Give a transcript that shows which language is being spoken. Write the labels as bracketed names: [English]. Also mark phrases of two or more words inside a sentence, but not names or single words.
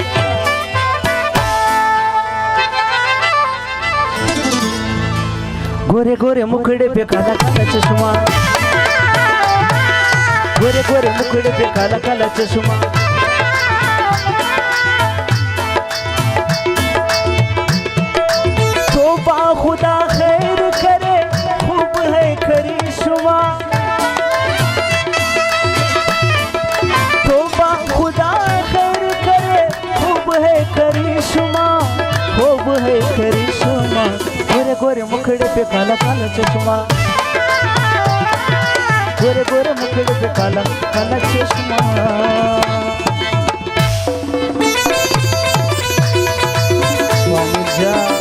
[Pashto] ګورې ګورې مکړې پې کله کله چشمه ګورې ګورې مکړې پې کله کله چشمه [Urdu] توبه خدا خیر کرے خوب ہے کرشمہ توبه خدا خیر کرے خوب ہے کرشمہ خوب ہے کرشمہ [Pashto] ګورې ګورې مکړې پې کله کله چشمه ګورې ګورې مکړې پې کله کله چشمه سوامی جا